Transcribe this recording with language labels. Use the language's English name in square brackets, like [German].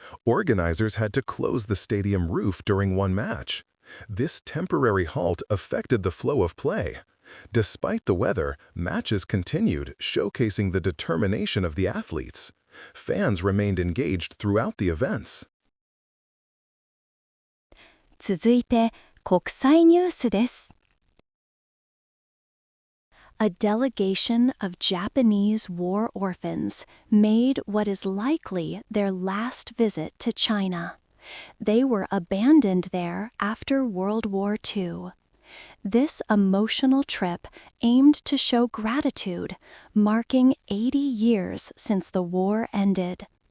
[English] Organizers had to close the stadium roof during one match. This temporary halt affected the flow of play. Despite the weather, matches continued, showcasing the determination of the athletes. Fans remained engaged throughout the events. [Japanese] 続いて、国際ニュースです。 [English] A delegation of Japanese war orphans made what is likely their last visit to China. They were abandoned there after World War II. This emotional trip aimed to show gratitude, marking 80 years since the war ended.